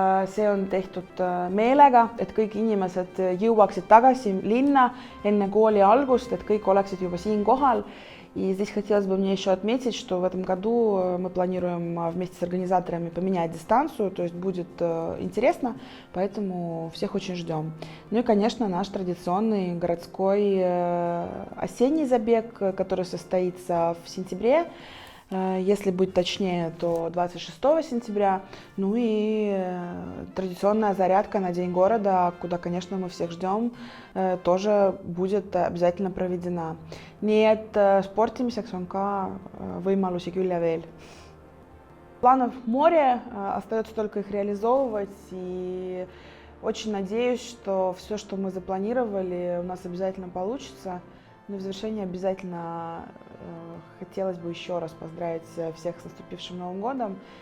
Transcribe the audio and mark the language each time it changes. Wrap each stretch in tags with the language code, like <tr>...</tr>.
<et>See on tehtud meelega, et kõik inimesed jõuaksid tagasi linна enne kooli algust, et kõik oleksid juba siin kohal.</et> <ru>И здесь хотелось бы мне еще отметить, что в этом году мы планируем вместе с организаторами поменять дистанцию, то есть будет интересно, поэтому всех очень ждем. Ну и, конечно, наш традиционный городской осенний забег, который состоится в сентябре. Если быть точнее, то 26 сентября. Ну и традиционная зарядка на День города, куда, конечно, мы всех ждем, тоже будет обязательно проведена.</ru> <et>Nii et sportimiseks on ka võimalusi küll ja veel.</et> <ru>Планов море, остается только их реализовывать. И очень надеюсь, что все, что мы запланировали, у нас обязательно получится. Но в завершение обязательно хотелось бы еще раз поздравить всех с наступившим Новым годом.</ru>